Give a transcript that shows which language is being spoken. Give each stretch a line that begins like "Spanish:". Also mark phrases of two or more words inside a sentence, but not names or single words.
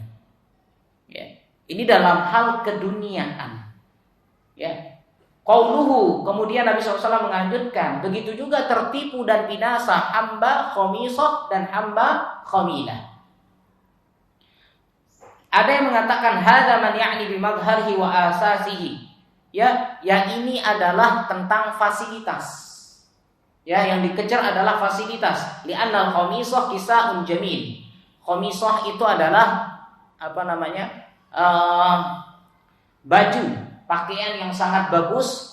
Indonesian: Ya ini dalam hal keduniaan. Ya, qauluhu, kemudian Nabi SAW menganjurkan, begitu juga tertipu dan binasa hamba khamisah dan hamba khamilah. Ada yang mengatakan
Arabic: هذا من يعني بمظهره وأساسه.
Indonesian: Ya, yang ini adalah tentang fasilitas. Ya, yang dikejar adalah fasilitas.
Arabic: لأن الخميصة كساء جميل.
Indonesian: Khamisah itu adalah baju, pakaian yang sangat bagus.